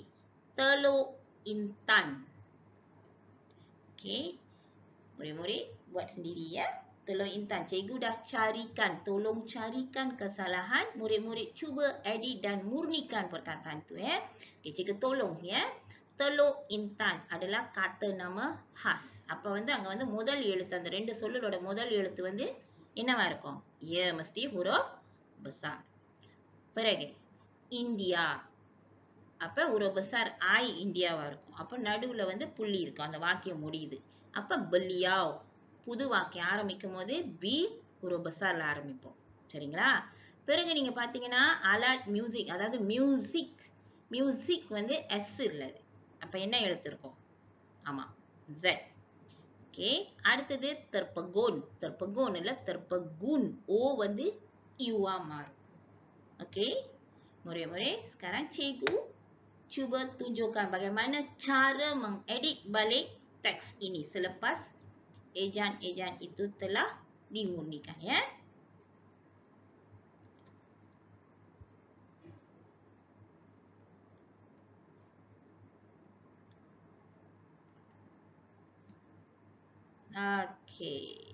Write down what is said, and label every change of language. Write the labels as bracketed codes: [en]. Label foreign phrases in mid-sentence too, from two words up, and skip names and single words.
[ms] Teluk Intan. Okey. Murid-murid buat sendiri ya. Teluk Intan. Cikgu dah carikan. Tolong carikan kesalahan. Murid-murid cuba edit dan murnikan perkataan tu ya. Okey, cikgu tolong ya. Teluk Intan adalah kata nama khas. [ta] அப்ப அங்க முதல் எழுத்து அந்த ரெண்டு சொல்லோட முதல் எழுத்து என்னவா இருக்கும்? [ms] ய mesti huruf besar. [ta] பிறகு இந்தியா. அப்ப [ms] huruf besar [ta] I இந்தியாவா இருக்கும். அப்ப நடுவுல புள்ளி இருக்கும். அந்த வாக்கியம் முடியுது. அப்ப beliau புது வாக்கியம் ஆரம்பிக்கும் போது B [ms] huruf besarல [ta] ஆரம்பிப்போம். சரிங்களா? பிறகு நீங்க பாத்தீங்கன்னா [ms] alat music [ta] அதாவது music S இல்லது. அப்ப என்ன எழுத்து இருக்கும்? ஆமா, Z. ஓகே, அடுத்தது terpegun. Terpegun இல்ல terpegun. O U ஆ மாறும். ஓகே, [ms] murid-murid, sekarang cikgu cuba tunjukkan bagaimana cara mengedit balik teks ini selepas ejaan-ejaan itu telah dimurnikan ya. Okey.